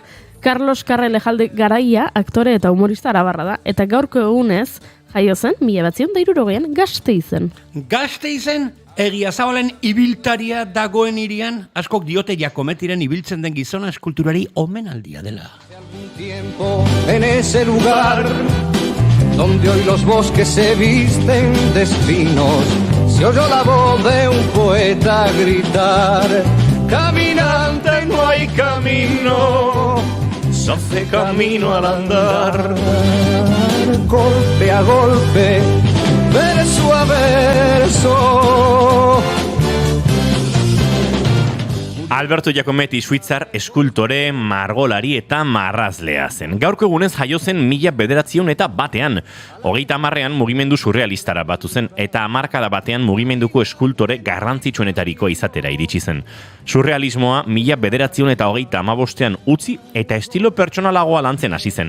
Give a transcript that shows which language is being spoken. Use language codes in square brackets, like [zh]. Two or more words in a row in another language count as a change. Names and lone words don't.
[eu] Carlos Karra Elejalde garaia, aktore eta humorista arabarra da, eta gaurko egunez, jaio zen, 1960an Gasteizen. Gasteizen, Egiazabalen ibiltaria dagoen irian, askok diote Jakometiren ibiltzen den gizona eskulturari omenaldia dela. [es] Tiempo en ese lugar donde hoy los bosques se visten de espinos, se oyó la voz de un poeta gritar: caminante no hay camino, se hace camino al andar. Golpe a golpe, verso a verso. [eu] Alberto Giacometti suitzar eskultore, margolari eta marrazlea zen. Gaurko egunez jaio zen 1901 30ean mugimendu surrealistara batu zen eta hamarkada batean mugimenduko eskultore garrantzitsuenetariko izatera iritsi zen. Surrealismoa 1935ean utzi eta estilo pertsonalagoa lantzen hasi zen.